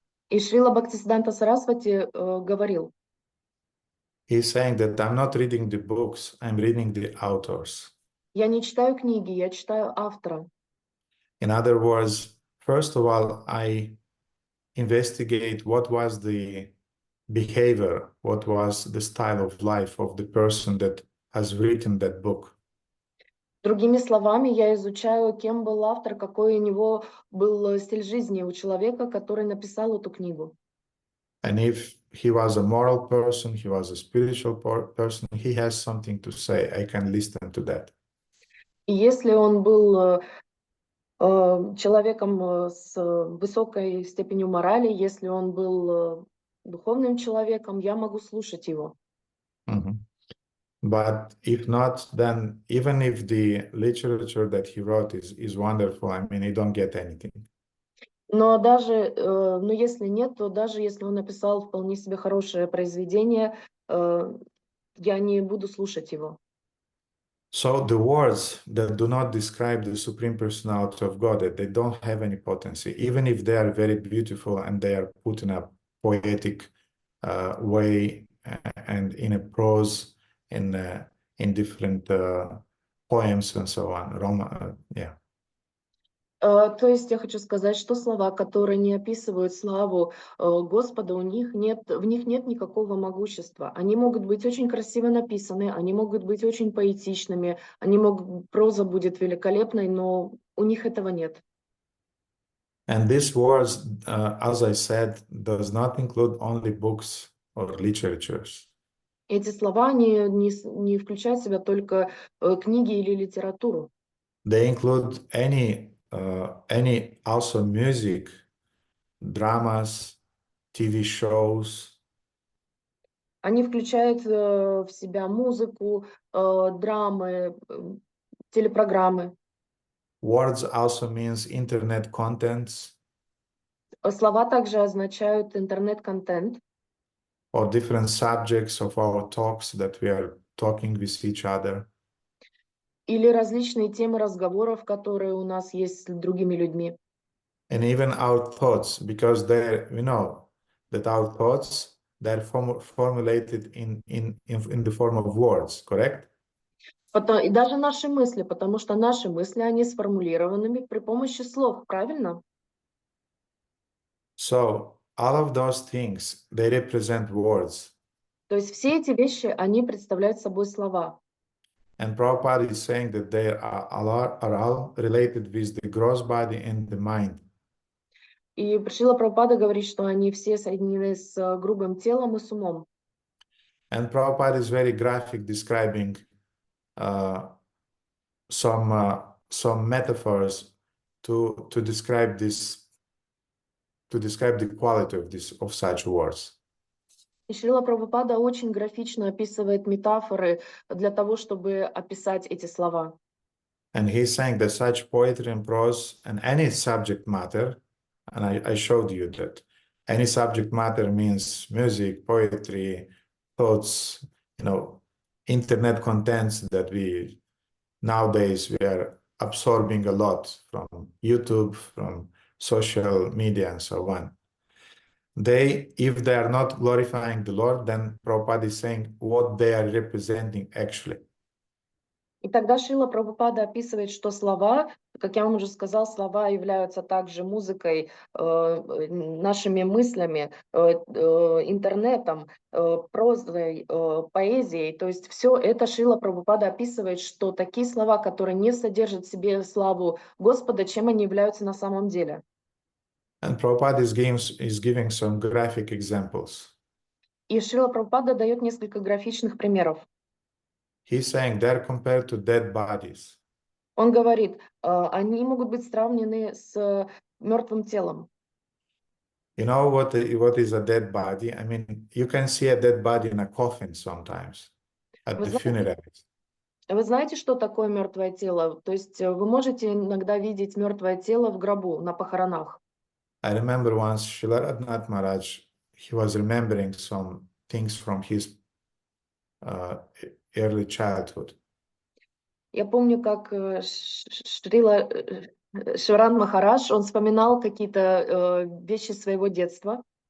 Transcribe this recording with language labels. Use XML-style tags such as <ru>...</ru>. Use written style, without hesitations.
<ru>И Шрила Бхактисиддханта Сарасвати говорил,</ru> <en>he's saying that I'm not reading the books, I'm reading the authors.</en> <ru>я не читаю книги, я читаю автора.</ru> <en>In other words, first of all, I investigate what was the behavior, what was the style of life of the person that has written that book.</en> <ru>Другими словами, я изучаю, кем был автор, какой у него был стиль жизни у человека, который написал эту книгу.</ru> <en>And if he was a moral person, he was a spiritual person, he has something to say. I can listen to that.</en> <ru>И если он был человеком с высокой степенью морали, если он был духовным человеком, я могу слушать его.</ru> <en>But if not, then even if the literature that he wrote is wonderful, I mean, you don't get anything.</en> <ru>Но даже, но если нет, то даже если он написал вполне себе хорошее произведение, я не буду слушать его.</ru> <en>So the words that do not describe the Supreme Personality of God, that they don't have any potency, even if they are very beautiful and they are put in a poetic way and in a prose, in different poems and so on. Yeah.</en> <ru>То есть я хочу сказать, что слова, которые не описывают славу Господа, в них нет никакого могущества. Они могут быть очень красиво написаны, они могут быть очень поэтичными, проза будет великолепной, но у них этого нет.</ru> <en>And these words, as I said, does not include only books or literatures.</en> <ru>Эти слова не включают в себя только книги или литературу.</ru> <en>They include any also music, dramas, TV shows.</en> <ru>Они включают в себя музыку, драмы, телепрограммы.</ru> <en>Words also means internet contents.</en> <ru>Слова также означают интернет-контент.</ru> <en>Or different subjects of our talks that we are talking with each other.</en> <ru>Или различные темы разговоров, которые у нас есть с другими людьми.</ru> <en>And even our thoughts, because we know that our thoughts, they're formulated in the form of words, correct?</en> <ru>И даже наши мысли, потому что наши мысли, они сформулированы при помощи слов, правильно?</ru> <en>So all of those things, they represent words.</en> <ru>То есть все эти вещи, они представляют собой слова.</ru> <en>And Prabhupada is saying that they are all related with the gross body and the mind.</en> <ru>И Шрила Прабхупада говорит, что они все соединены с грубым телом и с умом.</ru> <en>And Prabhupada is very graphic, describing some metaphors to describe this, to describe the quality of such words.</en> <ru>И Шрила Прабхупада очень графично описывает метафоры для того, чтобы описать эти слова.</ru> <en>And he's saying that such poetry and prose and any subject matter, and I showed you that any subject matter means music, poetry, thoughts, internet contents that nowadays we are absorbing a lot from YouTube, from social media and so on. If they are not glorifying the Lord, then Prabhupada is saying what they are representing actually.</en> <ru>И тогда Шрила Прабхупада описывает, что слова, как я вам уже сказал, слова являются также музыкой, нашими мыслями, интернетом, прозой, поэзией. То есть все это Шрила Прабхупада описывает, что такие слова, которые не содержат в себе славу Господа, чем они являются на самом деле.</ru> <en>And Prabhupada is giving some graphic examples.</en> <ru>И Шрила Прабхупада дает несколько графичных примеров.</ru> <en>He's saying they're compared to dead bodies.</en> <ru>Он говорит, они могут быть сравнены с мертвым телом.</ru> <en>You know what is a dead body? I mean, you can see a dead body in a coffin sometimes at the funerals.</en> <ru>Вы знаете, что такое мертвое тело? То есть вы можете иногда видеть мертвое тело в гробу, на похоронах.</ru> <en>I remember once Srila Radhanath Maharaj, he was remembering some things from his early childhood.</en> <ru>Я помню, как Шрила Шиваран Махарадж, он вспоминал какие-то вещи своего детства.</ru>